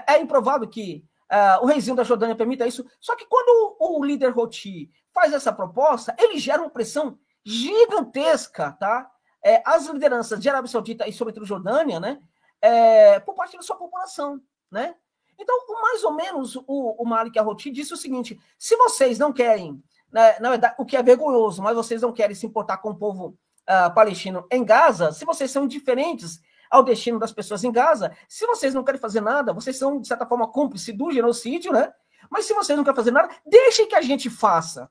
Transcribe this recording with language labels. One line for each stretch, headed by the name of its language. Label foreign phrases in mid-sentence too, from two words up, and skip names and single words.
Portuguese: É improvável que o reizinho da Jordânia permita isso. Só que quando o líder Houthi faz essa proposta, ele gera uma pressão gigantesca, tá? As lideranças de Arábia Saudita e, sobretudo, Jordânia, né? Por parte da sua população, né? Então, mais ou menos, o Malik al-Houthi disse o seguinte: se vocês não querem, né, na verdade, o que é vergonhoso, mas vocês não querem se importar com o povo palestino em Gaza, se vocês são indiferentes ao destino das pessoas em Gaza, se vocês não querem fazer nada, vocês são, de certa forma, cúmplices do genocídio, né? Mas se vocês não querem fazer nada, deixem que a gente faça.